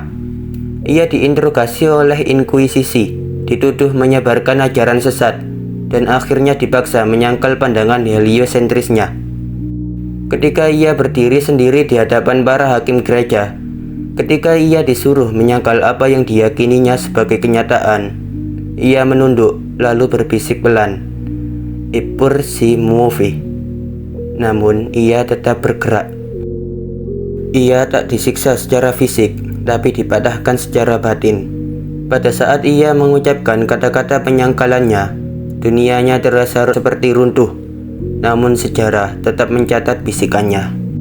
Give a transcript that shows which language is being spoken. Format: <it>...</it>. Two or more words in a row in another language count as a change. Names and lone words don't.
<id>Ia diinterogasi oleh Inkuisisi, dituduh menyebarkan ajaran sesat, dan akhirnya dipaksa menyangkal pandangan heliosentrisnya. Ketika ia berdiri sendiri di hadapan para hakim gereja, ketika ia disuruh menyangkal apa yang diyakininya sebagai kenyataan, ia menunduk lalu berbisik pelan,</id> <it>"Eppur si muovi."</it> <id>Namun ia tetap bergerak. Ia tak disiksa secara fisik, tapi dipatahkan secara batin. Pada saat ia mengucapkan kata-kata penyangkalannya, dunianya terasa seperti runtuh. Namun sejarah tetap mencatat bisikannya.</id>